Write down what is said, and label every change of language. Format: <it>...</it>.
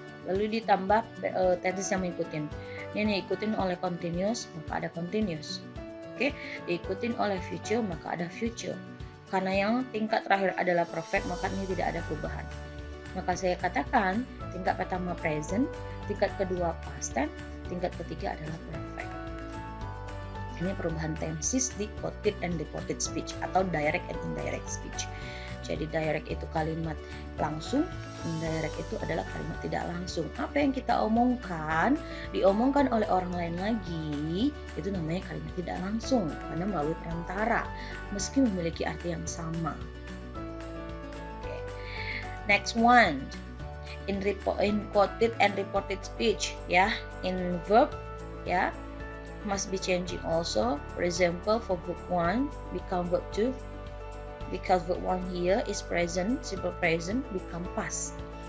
<id>Lalu ditambah tenses yang mengikutin. Ini diikutin oleh continuous, maka ada continuous. Oke, diikutin oleh future, maka ada future. Karena yang tingkat terakhir adalah perfect, maka ini tidak ada perubahan. Maka saya katakan tingkat pertama present, tingkat kedua past tense, tingkat ketiga adalah perfect. Ini perubahan tenses di quoted and reported speech atau direct and indirect speech. Jadi direct itu kalimat langsung, indirect itu adalah kalimat tidak langsung. Apa yang kita omongkan, diomongkan oleh orang lain lagi, itu namanya kalimat tidak langsung karena melalui perantara, meski memiliki arti yang sama. Okay.</id> <en>Next one, in quoted and reported speech, ya, in verb, ya, must be changing also. For example, for verb 1 become verb 2. Because verb 1 here is present, simple present, become past.</en>